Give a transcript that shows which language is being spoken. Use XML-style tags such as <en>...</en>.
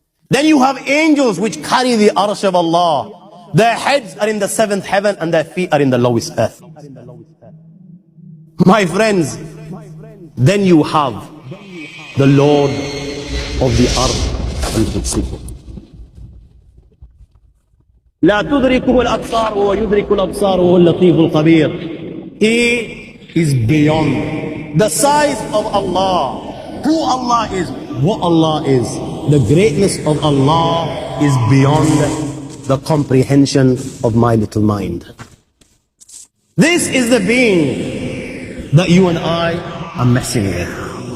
<en>Then you have angels which carry the Arsh of Allah. Their heads are in the 7th heaven and their feet are in the lowest earth. My friends, then you have the Lord of the earth.</en> <ar>100 لا تدركه الأبصار وهو يدرك الأبصار وهو اللطيف الخبير.</ar> <en>He is beyond the size of Allah, who Allah is, what Allah is. The greatness of Allah is beyond the comprehension of my little mind. This is the being that you and I are messing with.</en>